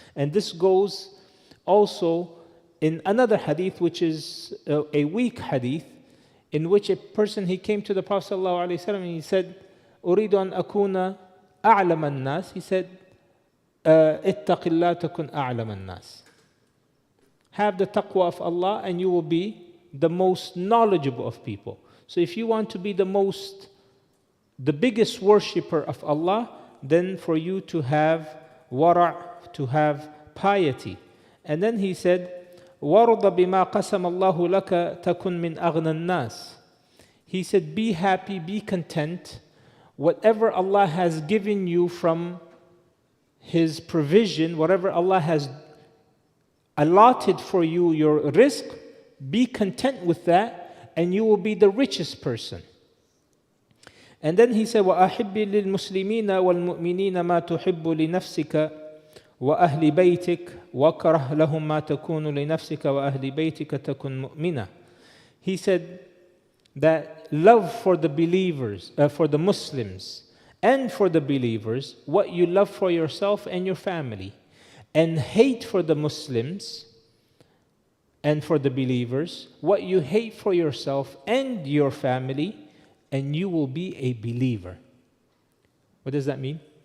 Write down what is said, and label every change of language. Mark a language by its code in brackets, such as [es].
[en] And this goes also in another hadith, which is a weak hadith, in which a person, he came to the Prophet ﷺ and he said, [ar] أريد أن أكون أعلم الناس. [en] He said, [ar] اتق الله تكن أعلم الناس. [en] Have the taqwa of Allah and you will be the most knowledgeable of people. So if you want to be the biggest worshipper of Allah, then for you to have wara', to have piety. And then he said, [ar] وَرُضَ بِمَا قَسَمَ اللَّهُ لَكَ تَكُنْ مِنْ أَغْنَى النَّاسِ. [en] He said, be happy, be content. Whatever Allah has given you from His provision, whatever Allah has allotted for you, your rizq, be content with that, and you will be the richest person. And then he said, [ar] وَأَحِبِّ لِلْمُسْلِمِينَ وَالْمُؤْمِنِينَ مَا تُحِبُّ لِنَفْسِكَ وَأَهْلِ بَيْتِكَ وَكَرَهْ لَهُمْ مَا تَكُونُ لِنَفْسِكَ وَأَهْلِ بَيْتِكَ تَكُنْ مُؤْمِنًا. [en] He said that love for the believers, for the Muslims, and for the believers, what you love for yourself and your family, and hate for the Muslims and for the believers, what you hate for yourself and your family, and you will be a believer. What does that mean?